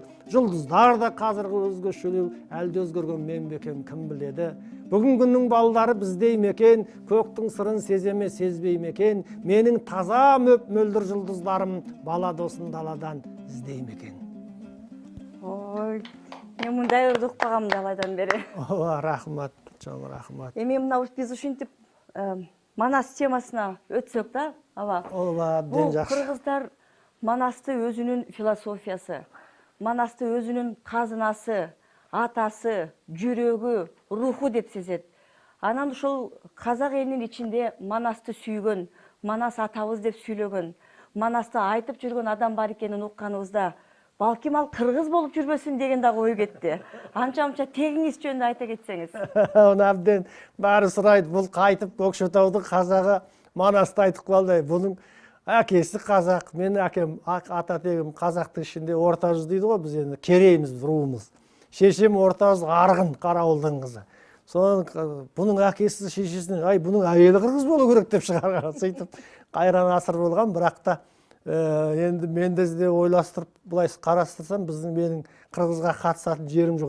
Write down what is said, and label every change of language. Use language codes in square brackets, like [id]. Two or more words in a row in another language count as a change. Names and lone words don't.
[kk] Жұлдыздар да қазіргі өзгешелеу, әлде өзгерген мен бекем кім біледі. Бүгін күннің балдары біздей мекен, көктің сырын сеземе сезбей мекен. Менің таза мөлдір жұлдыздарым бала досын даладан іздей мекен. [ky] Ой, мен мындай ырды укпагам далайдан бери. Рахмат, чоң рахмат. Эми мына биз ушинтип манас темасына өтсөк да, аба. Бул кыргыздар манасты өзүнүн философиясы, манасты өзүнүн казынасы, атасы, жүрөгү, руху деп сезет. Анан ушул казак элинин ичинде манасты сүйгөн, манас атабыз деп сүйлөгөн, манасты айтып жүргөн адам бар экенин укканыбызда, балким ал кыргыз болуп жүрбөсүн деген да ой кетти. Анча-мынча тегиңиз жөнүндө айта кетсеңиз. Абден баары сурайт, бул кайтып Көкшетаудун казагы манасты айтып калды. [kk] Бунун әкесі қазақ, менің әкем ата тегім қазақтың ішінде орта жүз дейді ғой, біз енді керейміз, руымыз. Шешем орта жүз арғын Қарауылдың қызы. Соның бұның әкесі шешесіне, ай бұның әйелі қырғыз болу керек деп шығарған. Сөйтіп қайран асыр болған, бірақ та енді мен де ойластырып бұлай қарастырсам, менің қырғызға қатысатын жерім жоқ.